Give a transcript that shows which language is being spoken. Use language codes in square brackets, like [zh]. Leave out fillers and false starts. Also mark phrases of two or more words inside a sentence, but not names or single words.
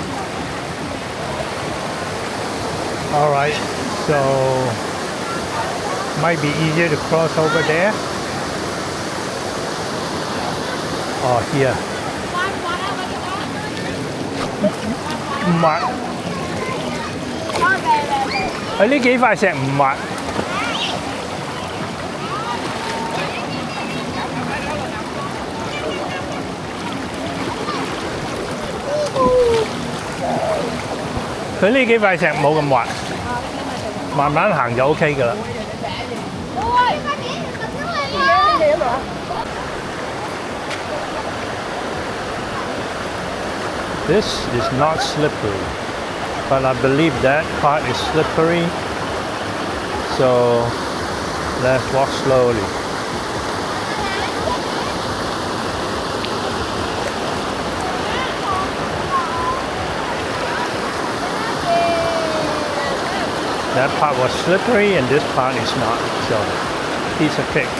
[en] All right, so might be easier to cross over there. Or here. Mud. [yue] 呢幾塊石唔滑。佢呢幾塊石冇咁滑，慢慢行就 OK 㗎啦。 [en] This is not slippery, but I believe that part is slippery. So let's walk slowly. That part was slippery and this part is not, so piece of cake.